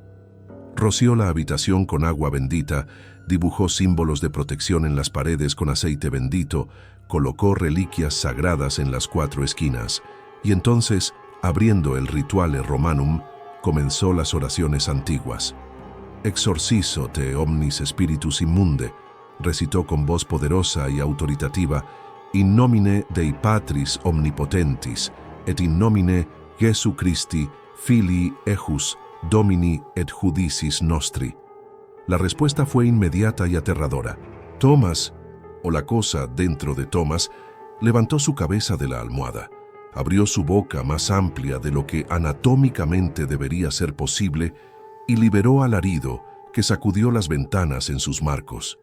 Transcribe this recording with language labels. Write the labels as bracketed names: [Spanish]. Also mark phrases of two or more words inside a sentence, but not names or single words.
[Spanish] Roció la habitación con agua bendita, dibujó símbolos de protección en las paredes con aceite bendito, colocó reliquias sagradas en las 4 esquinas, y entonces, abriendo el Rituale Romanum, comenzó las oraciones antiguas. [Latin] Exorcizo te omnis spiritus immunde, [Spanish] recitó con voz poderosa y autoritativa, [Latin] in nomine Dei Patris omnipotentis, et in nomine Jesu Christi, Filii ejus, Domini et judicis nostri. [Spanish] La respuesta fue inmediata y aterradora. Thomas, o la cosa dentro de Thomas, levantó su cabeza de la almohada, abrió su boca más amplia de lo que anatómicamente debería ser posible y liberó alarido que sacudió las ventanas en sus marcos.